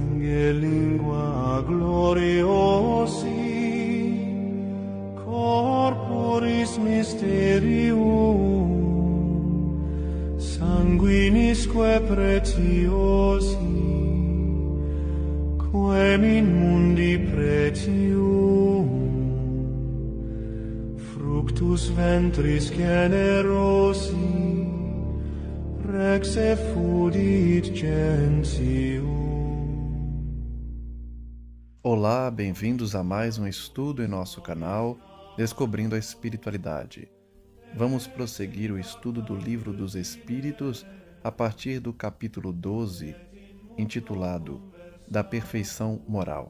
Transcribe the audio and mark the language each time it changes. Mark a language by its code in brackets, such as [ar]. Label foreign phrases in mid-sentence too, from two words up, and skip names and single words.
[la] per lingua gloriosi, corporis mysterium, sanguinisque pretiosi, quem in mundi pretium, fructus ventris generosi, rex effudit gentium. [pt] Olá, bem-vindos a mais um estudo em nosso canal Descobrindo a Espiritualidade. Vamos prosseguir o estudo do Livro dos Espíritos a partir do capítulo 12, intitulado Da Perfeição Moral.